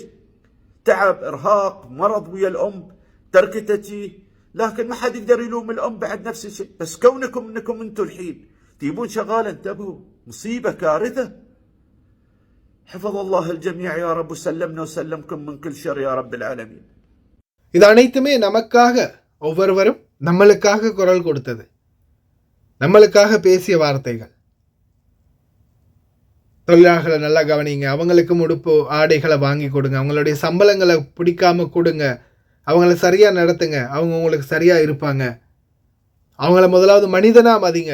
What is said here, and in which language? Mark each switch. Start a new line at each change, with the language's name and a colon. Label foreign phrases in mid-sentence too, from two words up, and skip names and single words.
Arabic: تعب، ارهاق، مرض ويا الام، تركتها، لكن ما حد يقدر يلوم الام بعد نفس الشيء. بس كونكم انكم انتم الحين تجيبون شغاله، انتبهوا، مصيبه، كارثه. حفظ الله الجميع يا رب، وسلمنا وسلمكم من كل شر يا رب العالمين.
Tamil: இது அனைத்துமே நமக்காக, ஒவ்வொருவரும் நம்மளுக்காக குரல் கொடுத்தது, நம்மளுக்காக பேசிய வார்த்தைகள். தொழிலாளர்களை நல்லா கவனிங்க, அவங்களுக்கும் உடுப்பு ஆடைகளை வாங்கி கொடுங்க, அவங்களுடைய சம்பளங்களை பிடிக்காம கொடுங்க, அவங்கள சரியாக நடத்துங்க, அவங்க உங்களுக்கு சரியாக இருப்பாங்க, அவங்கள முதலாவது மனிதனாக மதிங்க.